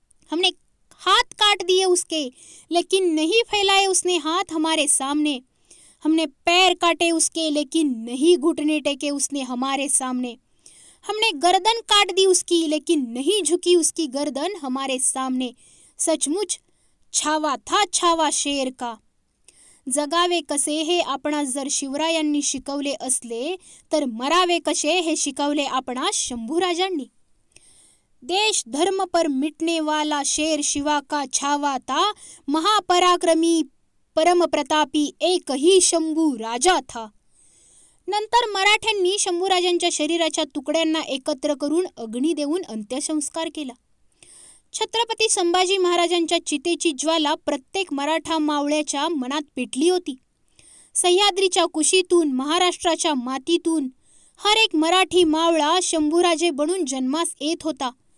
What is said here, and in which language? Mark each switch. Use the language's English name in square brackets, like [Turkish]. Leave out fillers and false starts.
[Hindi] हमने हाथ काट दिए उसके लेकिन नहीं फैलाए उसने हाथ हमारे सामने. हमने पैर काटे उसके लेकिन नहीं घुटने टेके उसने हमारे सामने. हमने गर्दन काट दी उसकी, लेकिन नहीं झुकी उसकी गर्दन हमारे सामने। सचमुच छावा था छावा शेर का। [Marathi] जगावे कसे हे आपणास जर शिवरायांनी शिकवले असले, तर मरावे कसे हे शिकवले आपणास शंभूराजांनी। [Hindi] देश धर्म पर मिटने वाला शेर शिवा का छावा था, महापराक्रमी परम प्रतापी एक ही शंभू राजा था। [Marathi] नंतर मराठ्यांनी शंभूराजांच्या शरीराच्या तुकड्यांना एकत्र करून अग्नी देऊन अंत्यसंस्कार केला। छत्रपती संभाजी महाराजांच्या चितेची ज्वाला प्रत्येक मराठा मावळ्याच्या मनात पेटली होती। सह्याद्रीच्या कुशीतून, महाराष्ट्राच्या मातीतून हर एक मराठी मावळा शंभूराजे बनून जन्मास येत होता।